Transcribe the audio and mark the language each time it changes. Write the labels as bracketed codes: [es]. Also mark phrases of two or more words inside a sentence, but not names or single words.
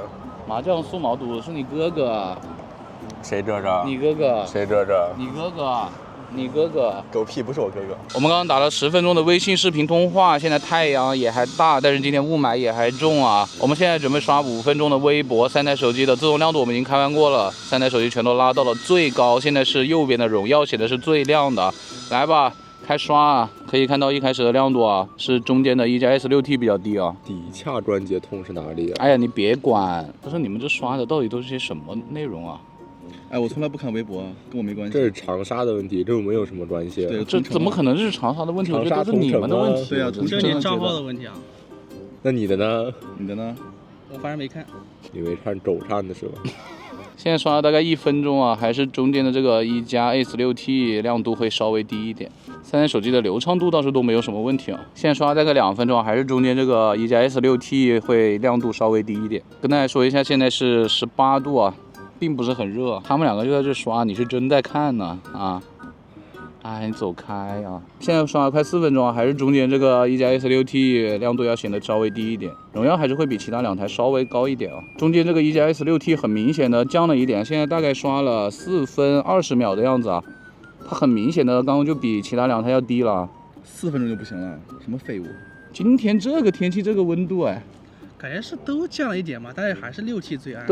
[zh] 麻將數毛肚是你哥哥。誰這着？你哥哥。誰這着？你哥哥。你哥哥。狗屁，不是我哥哥。我們剛剛打了10分鐘的微信視頻通話，現在太陽也還大，但是今天霧霾也還重啊。我們現在準備刷5分鐘的微博，3台手機的自動亮度我們已經開完過了，3台手機全都拉到了最高，現在是右邊的榮耀顯的是最亮的。來吧，開刷啊！可以看到一開始的亮度啊，是中間的一加 S6T 比較低啊。底下關節痛是哪裡啊？哎呀，你別管，不是你們這刷的到底都是些什麼內容啊？哎，我從來不看微博，跟我沒關係。這是長沙的問題，這我們有什麼關係？對，這怎麼可能是長沙的問題？我覺得都是你們的問題。對啊，這是你賬號的問題啊。那你的呢？你的呢？我反正沒看。你沒看走看的是吧？現在刷了大概1分鐘啊，還是中間的這個一加 S6T 亮度會稍微低一點。3台手機的流暢度倒是都沒有什麼問題啊。現在刷了大概2分鐘，還是中間這個一加 S6T 會亮度稍微低一點。跟大家說一下，現在是18度啊。並不是很熱，他們兩個就在這刷，你是真在看呢啊！哎，你走開啊！現在刷了快4分鐘，還是中間這個一加 S6T 亮度要顯得稍微低一點，榮耀還是會比其他2台稍微高一點啊。中間這個一加 S6T 很明顯的降了一點，現在大概刷了4分20秒的樣子啊，它很明顯的剛剛就比其他2台要低了。 4分鐘就不行了，什麼廢物！今天這個天氣這個溫度哎。感覺是都降了一點嘛，但是還是6T 最暗。